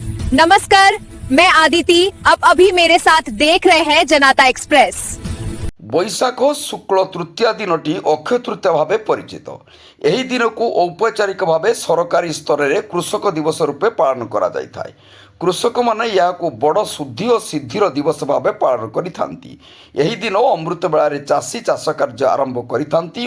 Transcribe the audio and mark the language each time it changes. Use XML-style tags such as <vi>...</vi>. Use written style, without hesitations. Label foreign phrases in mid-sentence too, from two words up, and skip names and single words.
<hi>नमस्कार, मैं आदिति। अब अभी मेरे साथ देख रहे हैं जनता एक्सप्रेस।</hi> <or>ବୈଶାଖ ଶୁକ୍ଳ ତୃତୀୟା ଦିନଟି ଅକ୍ଷୟ ତୃତୀୟା ଭାବେ ପରିଚିତ। ଏହି ଦିନକୁ ଔପଚାରିକ ଭାବେ ସରକାରୀ ସ୍ତରରେ କୃଷକ ଦିବସ ରୂପେ ପାଳନ କରାଯାଇଥାଏ। କୃଷକମାନେ ଏହାକୁ ବଡ଼ ଶୁଦ୍ଧି ଓ ସିଦ୍ଧିର ଦିବସ ଭାବେ ପାଳନ କରିଥାନ୍ତି। ଏହି ଦିନ ଅମୃତ ବେଳାରେ ଚାଷୀ ଚାଷ କାର୍ଯ୍ୟ ଆରମ୍ଭ କରିଥାନ୍ତି।</or>